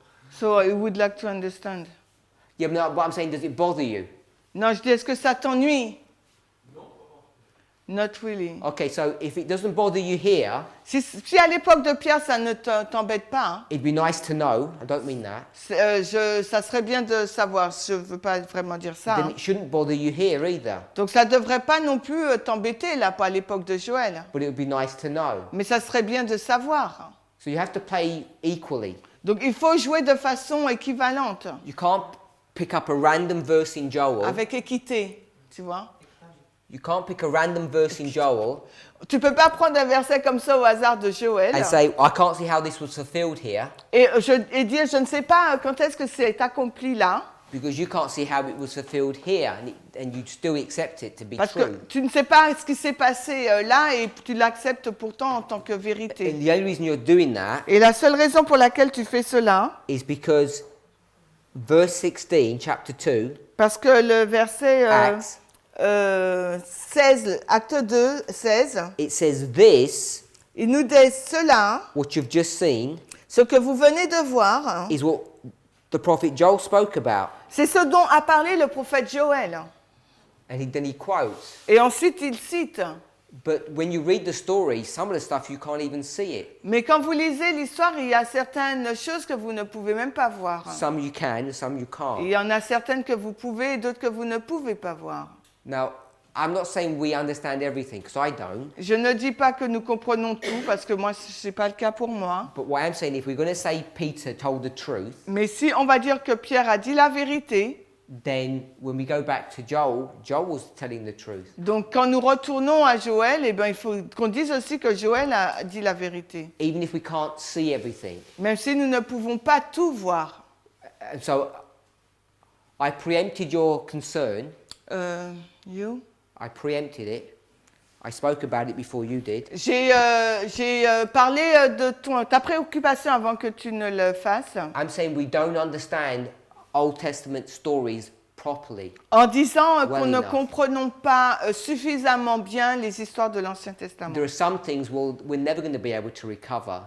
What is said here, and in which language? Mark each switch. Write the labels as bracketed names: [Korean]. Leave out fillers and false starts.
[English] So I would like to understand. Yeah, but I'm saying, does it bother you? [French] Non, je dis, est-ce que ça t'ennuie? [English] Not really. Okay, so if it doesn't bother you here, [French] Si à l'époque de Pierre, ça ne t'embête pas, hein, [English] it'd be nice to know. I don't mean that. [French] ça serait bien de savoir. Je ne veux pas vraiment dire ça. [English] Then [French] Hein. [English] it shouldn't bother you here either. [French] Donc ça ne devrait pas non plus t'embêter là, pas à l'époque de Joël. [English] But it would be nice to know. [French] Mais ça serait bien de savoir. [English] So you have to play equally. [French] Donc il faut jouer de façon équivalente, [English] You can't pick up a random verse in Joel. [French] avec équité, tu vois. [English] You can't pick a random verse in Joel [French] Tu peux pas prendre un verset comme ça au hasard de Joël [English] and say, I can't see how this was fulfilled here, [French] et dire je ne sais pas quand est-ce que c'est accompli là, [English] because you can't see how it was fulfilled here, and you still accept it to be [French] Parce que [English] true. [French] tu ne sais pas ce qui s'est passé là et tu l'acceptes pourtant en tant que [English] And [French] vérité. [English] the only reason you're doing that [French] Et la seule raison pour laquelle tu fais cela, [English] is because verse 16, chapter 2, [French] parce que le verset [English] Acts, [French] 16, acte 2, 16, [English] it says this, [French] il nous dit cela, [English] what you've just seen, [French] ce que vous venez de voir, [English] is what the prophet Joel spoke about. [French] c'est ce dont a parlé le prophète Joël. [English] And then he quotes. [French] Et ensuite, il cite. [English] But when you read the story, some of the stuff you can't even see it. [French] Mais quand vous lisez l'histoire, il y a certaines choses que vous ne pouvez même pas voir. [English] Some you can, some you [French] Et [English] can't. [French] il y en a certaines que vous pouvez et d'autres que vous ne pouvez pas voir. [English] Now, I'm not saying we understand everything, because I don't. [French] Je ne dis pas que nous comprenons tout, parce que moi, ce n'est pas le cas pour moi. [English] But what I'm saying, if we're going to say Peter told the truth, [French] Mais si on va dire que Pierre a dit la vérité, [English] then when we go back to Joel, Joel was telling the truth. [French] donc quand nous retournons à Joël, eh ben, il faut qu'on dise aussi que Joël a dit la vérité. [English] Even if we can't see everything. [French] Même si nous ne pouvons pas tout voir. [English] And so I preempted your concern. You? I preempted it. I spoke about it before you did. [French] J'ai parlé de ta préoccupation avant que tu ne le fasses, [English] I'm saying we don't understand Old Testament stories properly. [French] en disant [English] Well [French] qu'on ne [English] enough. [French] comprenons pas suffisamment bien les histoires de l'Ancien Testament. [English] There are some things we're never going to be able to recover.